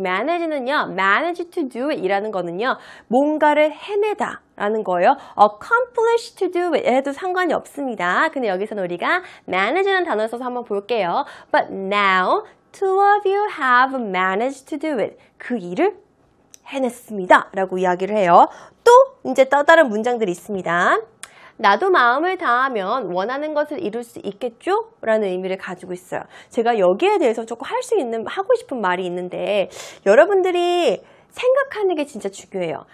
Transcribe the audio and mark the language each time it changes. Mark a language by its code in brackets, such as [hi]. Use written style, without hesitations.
[ko] manage는요, [en] manage to do it [ko] 이라는 거는요, 뭔가를 해내다 라는 거예요. [en] accomplish to do it [ko] 해도 상관이 없습니다. 근데 여기서는 우리가 manage라는 단어를 써서 한번 볼게요. [en] But now two of you have managed to do it. [ko] 그 일을 해냈습니다 라고 이야기를 해요. 또 이제 또 다른 문장들이 있습니다. 나도 마음을 다하면 원하는 것을 이룰 수 있겠죠? 라는 의미를 가지고 있어요. 제가 여기에 대해서 조금 하고 싶은 말이 있는데 여러분들이 생각하는 게 진짜 중요해요.